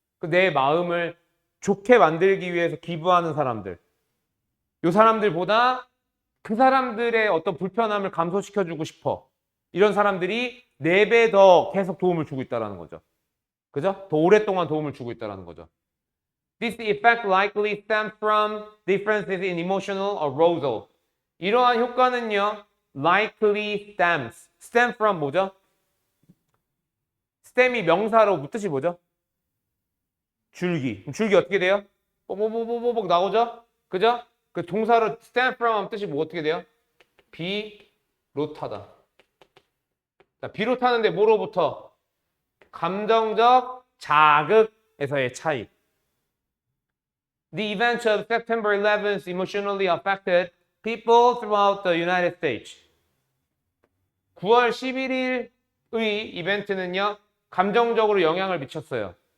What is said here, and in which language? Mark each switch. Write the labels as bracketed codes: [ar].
[ko] 내 마음을 좋게 만들기 위해서 기부하는 사람들. 이 사람들보다 그 사람들의 어떤 불편함을 감소시켜주고 싶어. 이런 사람들이 4배 더 계속 도움을 주고 있다는 거죠. 그죠? 더 오랫동안 도움을 주고 있다는 거죠. [en] This effect likely stems from differences in emotional arousal. [ko] 이러한 효과는요, [en] likely stems. stem from 뭐죠? [ko] stem이 명사로 뜻이 뭐죠? 줄기. 줄기 어떻게 돼요? 뽀뽀뽀뽀뽀 나오죠? 그죠? 그 동사로 stem from 하면 뜻이 뭐 어떻게 돼요? 비롯하다. 자, 비롯하는데 뭐로부터? 감정적 자극에서의 차이. [en] The events of September 11th emotionally affected people throughout the United States. [ko] 9월 11일의 이벤트는요, 감정적으로 영향을 미쳤어요.